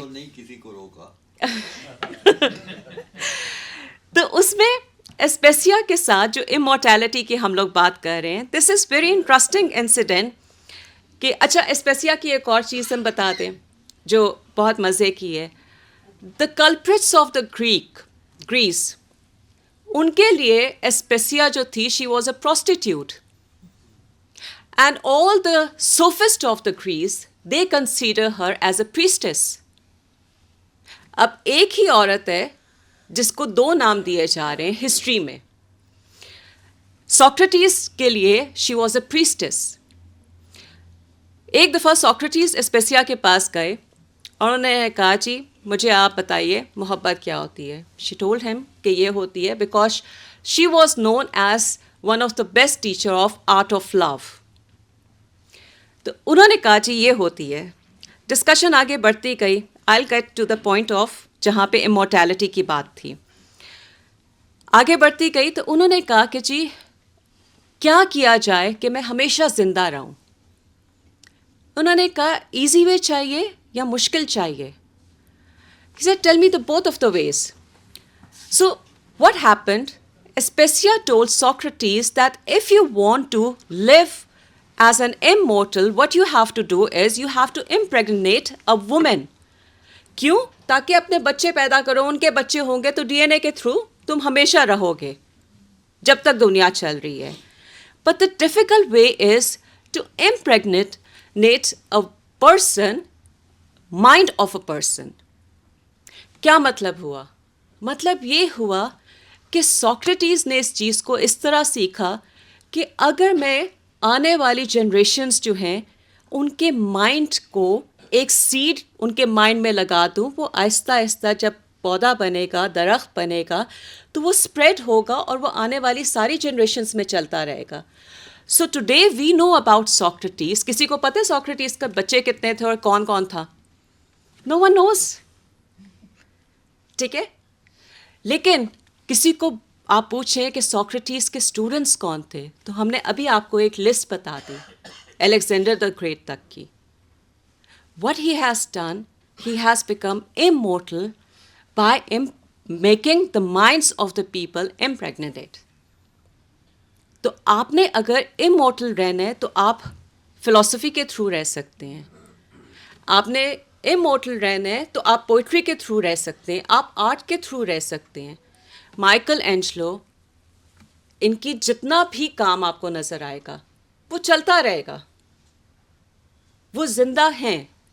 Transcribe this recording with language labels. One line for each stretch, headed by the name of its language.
Urdu: تو نہیں کسی کو روکا. تو اس میں اسپیسیا کے ساتھ جو امورٹیلٹی کی ہم لوگ بات کر رہے ہیں،
English: This is very interesting incident.
Urdu: کہ اچھا، اسپیسیا کی ایک اور چیز ہم بتا دیں جو بہت مزے کی ہے.
English: the culprits of the Greece,
Urdu: ان کے لیے اسپیسیا جو تھی،
English: She was a prostitute. And all the sophist of the Greece they consider her as a priestess.
Urdu: اب ایک ہی عورت ہے جس کو 2 نام دیے جا رہے ہیں ہسٹری میں. سوکریٹس کے لیے
English: She was a priestess.
Urdu: ایک دفعہ سوکریٹس اسپیسیا کے پاس گئے اور انہوں نے کہا جی مجھے آپ بتائیے محبت کیا ہوتی ہے.
English: she told ہم
Urdu: کہ یہ ہوتی ہے
English: Because she was known as one of the best teacher of art of love.
Urdu: تو انہوں نے کہا جی یہ ہوتی ہے. ڈسکشن آگے بڑھتی گئی.
English: I get to the point of
Urdu: جہاں پہ امورٹیلٹی کی بات تھی. آگے بڑھتی گئی تو انہوں نے کہا کہ جی کیا کیا جائے کہ میں ہمیشہ زندہ رہوں. انہوں نے کہا ایزی وے چاہیے یا مشکل چاہیے.
English: He said, tell me the both of the ways. So what happened? Aspasia told Socrates that if you want to live as an immortal, what you have to do is you have to impregnate a woman.
Urdu: کیوں؟ تاکہ اپنے بچے پیدا کرو، ان کے بچے ہوں گے تو ڈی این اے کے تھرو تم ہمیشہ رہو گے جب تک دنیا چل رہی ہے.
English: But the difficult way is to impregnate a person, mind of a person.
Urdu: کیا مطلب ہوا؟ مطلب یہ ہوا کہ سوکریٹس نے اس چیز کو اس طرح سیکھا کہ اگر میں آنے والی جنریشنز جو ہیں ان کے مائنڈ کو ایک سیڈ ان کے مائنڈ میں لگا دوں, وہ آہستہ آہستہ جب پودا بنے گا, درخت بنے گا, تو وہ اسپریڈ ہوگا اور وہ آنے والی ساری جنریشنز میں چلتا رہے گا.
English: So today we know about Socrates.
Urdu: کسی کو پتہ ہے سوکریٹیز کا بچے کتنے تھے اور کون کون تھا؟
English: No one knows.
Urdu: ٹھیک ہے, لیکن کسی کو آپ پوچھیں کہ سوکریٹیز کے اسٹوڈنٹس کون تھے, تو ہم نے ابھی آپ کو ایک لسٹ بتا دی الیگزینڈر دا گریٹ تک کی.
English: What he has done, he has become immortal by making the minds of the people impregnated.
Urdu: تو آپ نے اگر immortal رہنا ہے تو آپ فلسفی کے تھرو رہ سکتے ہیں, آپ نے immortal رہنا ہے تو آپ پوئٹری کے تھرو رہ سکتے ہیں, آپ آرٹ کے تھرو رہ سکتے ہیں. مائیکل اینجلو, ان کی جتنا بھی کام آپ کو نظر آئے گا وہ چلتا رہے گا, وہ زندہ ہیں.